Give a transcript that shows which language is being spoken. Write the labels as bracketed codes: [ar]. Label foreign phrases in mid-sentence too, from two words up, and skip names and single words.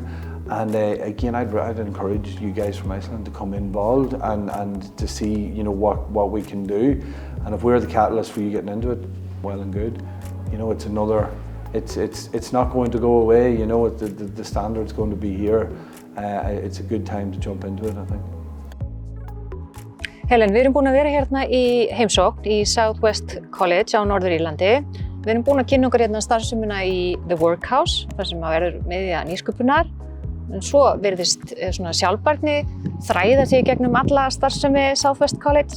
[en] And again, I'd encourage you guys from Iceland to come involved and to see, you know, what we can do. And if we're the catalyst for you getting into it, well and good. You know, it's another, it's not going to go away. You know, the standard's going to be here. It's a good time to jump into it, I think. Helen, [is] við erum búin að vera hérna í heimsókn í Southwest College á Norður-Írlandi. Við erum búin að kynna okkur hérna starfsemina í The Workhouse, þar sem að verður miðja nýsköpunar. En svo virðist svona sjálfbærni þræða sig gegnum alla starfsemi Southwest College.